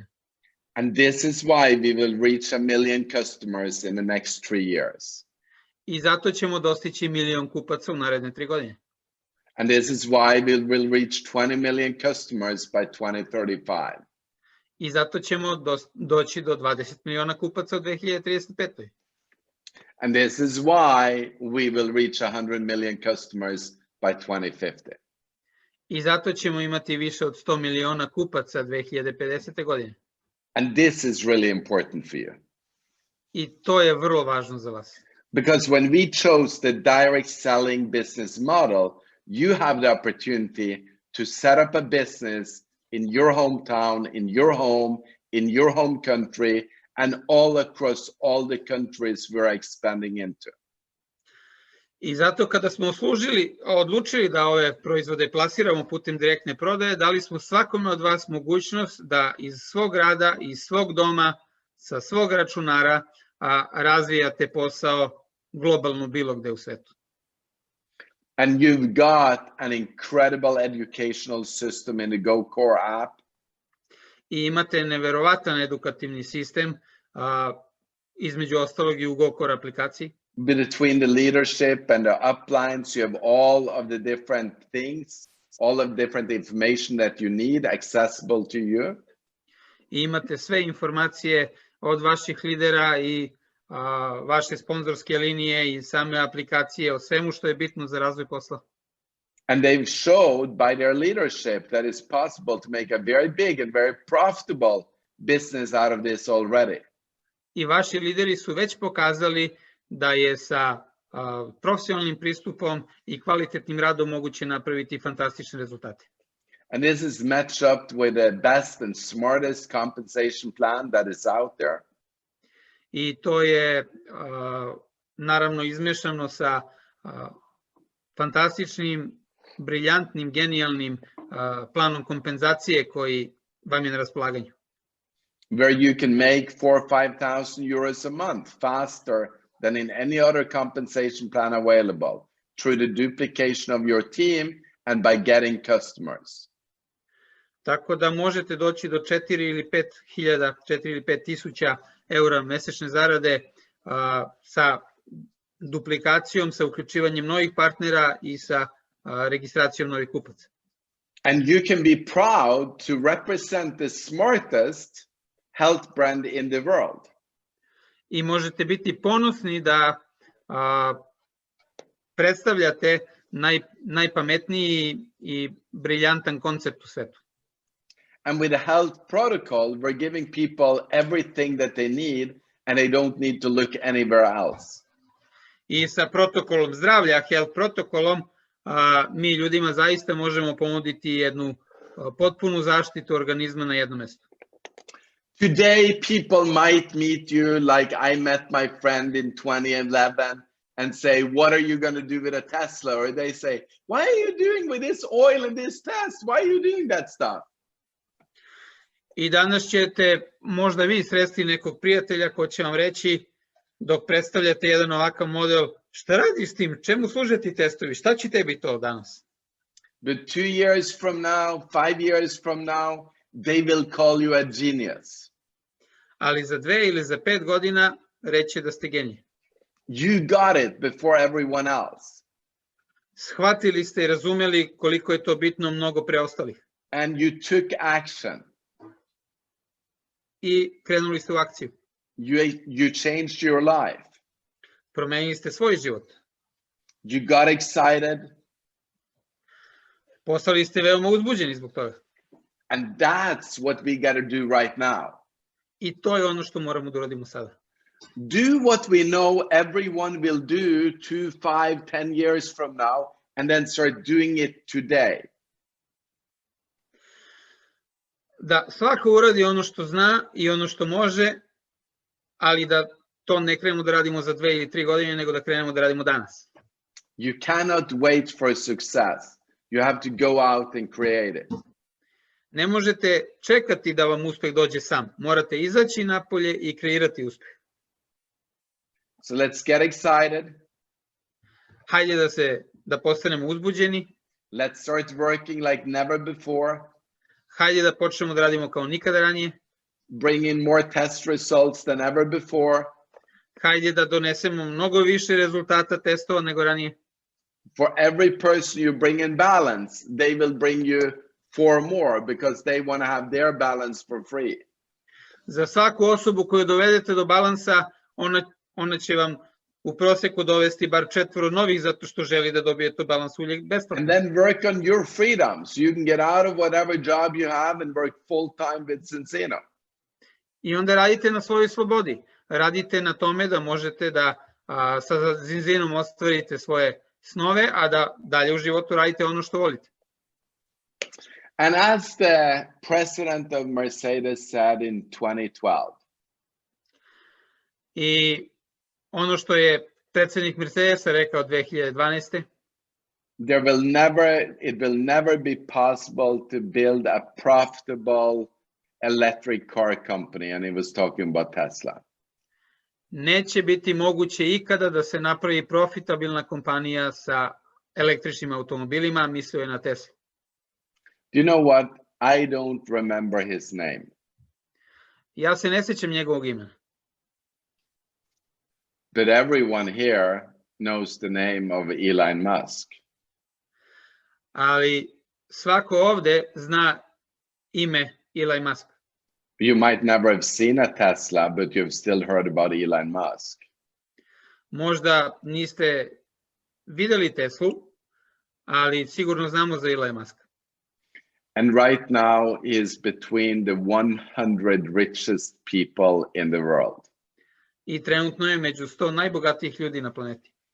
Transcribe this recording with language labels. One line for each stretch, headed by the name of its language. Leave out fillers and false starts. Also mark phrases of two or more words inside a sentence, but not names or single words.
English: And this is why we will reach 1 million customers in the next 3 years.
Serbian: I zato ćemo dostići 1 milion kupaca u naredne 3 godine.
English: And this is why we will reach 20 million customers by 2035.
Serbian: I zato ćemo doći do 20 miliona kupaca u 2035.
English: And this is why we will reach 100 million customers by 2050.
Serbian: I zato ćemo imati više od 100 miliona kupaca 2050. godine.
English: And this is really important for you.
Serbian: I to je vrlo važno za vas.
English: Because when we chose the direct selling business model, you have the opportunity to set up a business in your hometown, in your home country, and all across all the countries we're expanding into.
Serbian: I zato kada smo odlučili da ove proizvode plasiramo putem direktne prodaje, dali smo svakome od vas mogućnost da iz svog rada, iz svog doma, sa svog računara razvijate posao globalno bilo gde u svetu.
English: And you've got an incredible educational system in the GoCore app.
Serbian: I imate neverovatan edukativni sistem, između ostalog i u GoCore aplikaciji.
English: Between the leadership and the uplines, you have all of the different things, all of different information that you need accessible to you.
Serbian: I imate sve informacije od vaših lidera i vaše sponzorske linije i same aplikacije o svemu što je bitno za razvoj posla.
English: And they've showed by their leadership that it's possible to make a very big and very profitable business out of this already.
Serbian: I vaši lideri su već pokazali da je sa profesionalnim pristupom i kvalitetnim radom moguće napraviti fantastične rezultate.
English: And this is matched up with the best and smartest compensation plan that is out there.
Serbian: I to je naravno izmešano sa fantastičnim, briljantnim, genijalnim planom kompenzacije koji vam je na raspolaganju.
English: Where you can make 4,000 or 5,000 euros a month faster than in any other compensation plan available through the duplication of your team and by getting customers.
Serbian: Tako da možete doći do 4 ili 5 tisuća eura mesečne zarade sa duplikacijom, sa uključivanjem novih partnera i sa registracijom novih kupaca.
English: And you can be proud to represent the smartest health brand in the world.
Serbian: I možete biti ponosni da predstavljate najpametniji i briljantan koncept u svetu.
English: And with the health protocol, we're giving people everything that they need and they don't need to look anywhere else.
Serbian: I sa protokolom zdravlja, health protokolom, mi ljudima zaista možemo ponuditi jednu potpunu zaštitu organizma na jednom mestu.
English: Today, people might meet you like I met my friend in 2011 and say, what are you going to do with a Tesla? Or they say, why are you doing with this oil and this test? Why are you doing that stuff?
Serbian: I danas ćete možda vi sresti nekog prijatelja ko će vam reći, dok predstavljate jedan ovakav model, šta radiš s tim, čemu služe ti testovi, šta će tebi to danas?
English: But 2 years from now, 5 years from now, they will call you a genius.
Serbian: Ali za 2 ili za 5 godina reći da ste genije.
English: You got it before everyone else.
Serbian: Shvatili ste i razumeli koliko je to bitno mnogo preostalih.
English: And you took action.
Serbian: I krenuli ste u akciju.
English: You changed your life.
Serbian: Promenili ste svoj život.
English: You got excited.
Serbian: Postali ste veoma uzbuđeni zbog toga.
English: And that's what we got to do right now.
Serbian: I to je ono što moramo da uradimo sada.
English: Do what we know everyone will do 2, 5, 10 years from now, and then start doing it today.
Serbian: Da svako uradi ono što zna i ono što može, ali da to ne krenemo da radimo za 2 ili 3 godine, nego da krenemo da radimo danas.
English: You cannot wait for success. You have to go out and create it.
Serbian: Ne možete čekati da vam uspeh dođe sam. Morate izaći napolje i kreirati uspeh.
English: So let's get excited.
Serbian: Hajde da postanemo uzbuđeni.
English: Let's start working like never before.
Serbian: Hajde da počnemo da radimo kao nikada ranije.
English: Bring in more test results than ever before.
Serbian: Hajde da donesemo mnogo više rezultata testova nego ranije.
English: For every person you bring in balance, they will bring you 4 more because they want to have their balance for free.
Serbian: Za svaku osobu koju dovedete do balansa, ona će vam u proseku dovesti bar 4 novih zato što želi da dobije to balans uvijek besplatno.
English: And then work on your freedom so you can get out of whatever job you have and work full time with Zinzino.
Serbian: I onda radite na svojoj slobodi. Radite na tome da možete da sa Zinzinom ostvarite svoje snove, a da dalje u životu radite ono što volite.
English: And as the president of Mercedes said in 2012.
Serbian: I ono što je predsjednik Mercedesa rekao 2012.
English: It will never be possible to build a profitable electric car company, and he was talking about Tesla.
Serbian: Neće biti moguće ikada da se napravi profitabilna kompanija sa električnim automobilima, mislio je na Tesla.
English: Do you know what? I don't remember his name.
Serbian: Ja se ne sjećam njegovog imena.
English: But everyone here knows the name of Elon Musk.
Serbian: Ali svako ovde zna ime Elon Musk.
English: You might never have seen a Tesla, but you've still heard about Elon Musk.
Serbian: Možda niste videli Teslu, ali sigurno znamo za Elon Muska.
English: And right now he is between the 100 richest people in the world.
Serbian: I trenutno je među 100 najbogatijih ljudi na planeti.